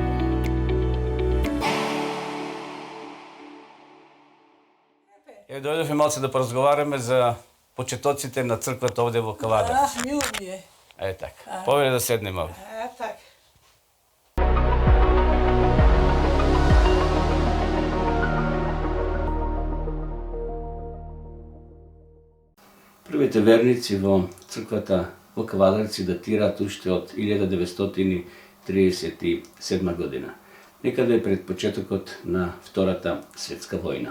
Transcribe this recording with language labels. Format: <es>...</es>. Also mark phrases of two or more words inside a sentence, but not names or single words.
<mk>Дођеш ми мало се да поразговарамо за почетоците на црквата овдје у Кавадарци. Мило ми је. Tak. Поведе да седнемо овдје. Tak. Prvите верници во црквата во Кавадарци датираат уште од 1937 година, некаде пред почетокот на Втората светска војна.</mk>